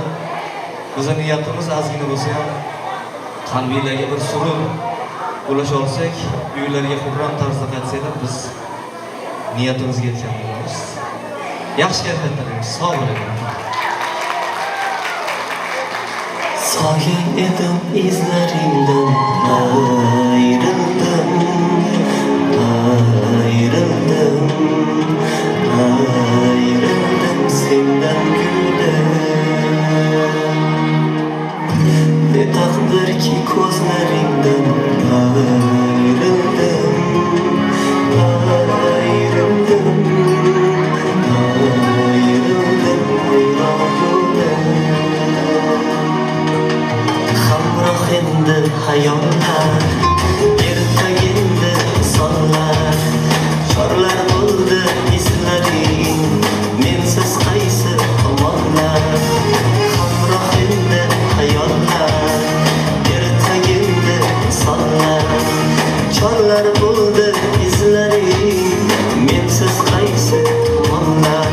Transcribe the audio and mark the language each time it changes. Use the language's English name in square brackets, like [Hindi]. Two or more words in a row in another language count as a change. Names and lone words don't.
[Uzbek] Bizning niyatimiz ozgina bo'lsa ham qalbinglarga bir surur ulasha olsak, uylarga xurram tarzda qaytsanglar, biz niyatimizga yetgan bo'lamiz. Yaxshi kayfiyatda sog' bo'linglar. [Turkish] Soya edim izlaringdan ayrıldım, ayrıldım, ayrıldım senden gülüm. Ne takdir ki gözlerimden ayrıldım, ayrıldım, ayrıldım, ayrıldım. [Uzbek] Hamrohimdir hayollar, ertagimdi sonlar, chorlar bo'ldi izlaring, mensiz qaysi tomonlar. Hamrohimdir hayollar, ertagimdi sonlar, chorlar bo'ldi izlaring, mensiz qaysi tomonlar.